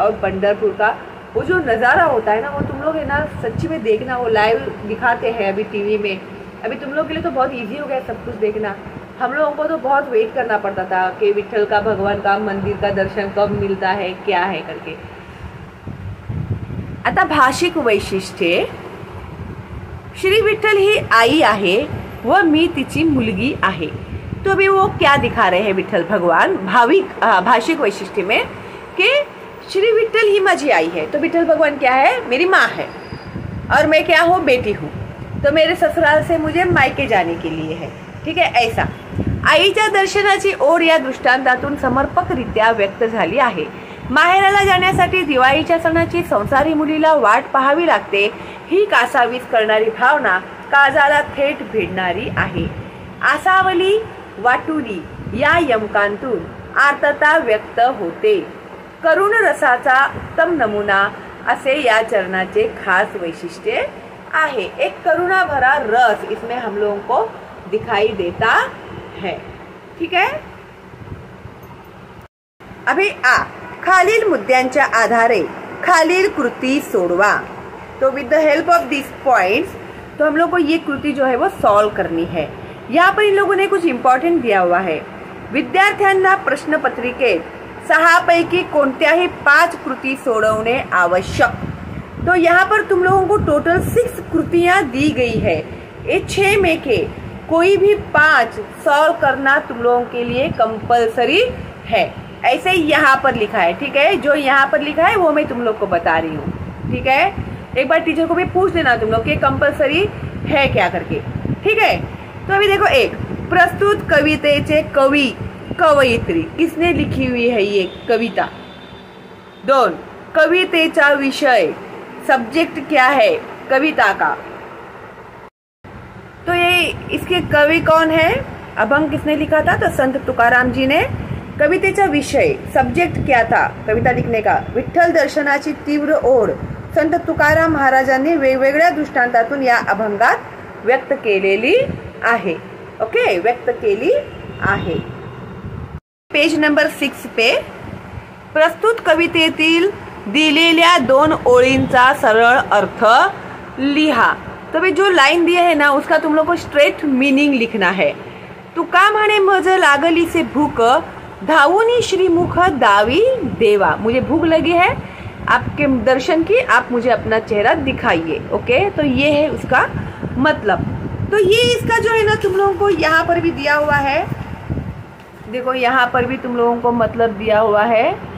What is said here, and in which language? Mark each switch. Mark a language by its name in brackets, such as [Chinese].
[Hindi] और पंढरपुर का वो जो नज़ारा होता है ना, वो तुम लोग है ना सच्ची में देखना, वो लाइव दिखाते हैं अभी टीवी में। अभी तुम लोग के लिए तो बहुत इजी हो गया सब कुछ देखना, हम लोगों को तो बहुत वेट करना पड़ता था कि विठ्ठल का, भगवान का मंदिर का दर्शन कब मिलता है, क्या है करके। [Marathi] आता भाषिक वैशिष्ट्ये, श्री विठ्ठल ही आई आहे व मी तिची मुलगी आहे। [Hindi] तो अभी वो क्या दिखा रहे हैं विठ्ठल भगवान भाषिक वैशिष्ट्य में कि श्री विठ्ठल [Marathi] ही माझी आई [Hindi] है। तो विठ्ठल भगवान क्या है, मेरी माँ है और मैं क्या हूँ, बेटी हूँ। तो मेरे ससुराल से मुझे मायके जाने के लिए है। [Marathi] ठीक है, ऐसा आईच्या दर्शनाची ओढ या दृष्टांतातून समर्पकरित्या व्यक्त झाली आहे। माहेराला जाण्यासाठी दिवाळीच्या सणाची संसारी मुलीला वाट पाहावी लागते, ही कासावीस करणारी भावना काळजाला थेट भिडणारी आहे। आसावली वाटुली या यमकांतून आर्तता व्यक्त होते। करुण रसाचा उत्तम नमुना असे या चरणाचे खास वैशिष्ट्य आहे। [Hindi] एक करुणा भरा रस इसमें हम लोगों को दिखाई देता है। [Marathi] ठीक है, अभी खालील मुद्द्यांच्या आधारे खालील कृती सोडवा। [Hindi] तो [English] with the help of this points, [Hindi] तो हम लोग को ये कृति जो है वो सॉल्व करनी है। यहाँ पर इन लोगों ने कुछ इंपॉर्टेंट दिया हुआ है। [Marathi] विद्यार्थ्यांना प्रश्नपत्रिकेत 6 पैकी कोणत्याही 5 कृती सोडवणे आवश्यक। [Hindi] तो यहाँ पर तुम लोगों को टोटल 6 कृतियां दी गई है। ये 6 में के कोई भी 5 सॉल्व करना तुम लोगों के लिए कंपलसरी है। ऐसे ही यहाँ पर लिखा है, ठीक है। जो यहाँ पर लिखा है वो मैं तुम लोग को बता रही हूँ, ठीक है। एक बार टीचर को भी पूछ लेना तुम लोग कि कंपलसरी है क्या करके, ठीक है। तो अभी देखो, 1 [Marathi] प्रस्तुत कवितेचे कवि कवयित्री, [Hindi] किसने लिखी हुई है ये कविता। 2 [Marathi] कवितेचा विषय, [Hindi] सब्जेक्ट क्या है कविता का। तो ये इसके कवि कौन है, अभंग किसने लिखा था, तो संत तुकाराम जी ने। [Marathi] कवितेचा विषय, [Hindi] सब्जेक्ट क्या था कविता लिखने का, [Marathi] विठ्ठल दर्शनाची तीव्र ओढ संत तुकाराम महाराजांनी वेगवेगळ्या दृष्टांतातून या अभंगात व्यक्त केलेली आहे। ओके, व्यक्त केली आहे। [Hindi] पेज नंबर 6 पे [Marathi] प्रस्तुत कवितेतील दिलेल्या 2 ओळींचा सरळ अर्थ लिहा। [Hindi] तो भी जो लाइन दिया है ना उसका तुम लोग को स्ट्रेट मीनिंग लिखना है। [Marathi] तुका म्हणे मज लागली से भूक, धावुनी श्रीमुख दावी देवा। [Hindi] मुझे भूख लगी है, आपके दर्शन की, आप मुझे अपना चेहरा दिखाइए। ओके, तो ये है उसका मतलब। तो ये इसका जो है ना तुम लोगों को यहाँ पर भी दिया हुआ है। देखो यहाँ पर भी तुम लोगों को मतलब दिया हुआ है।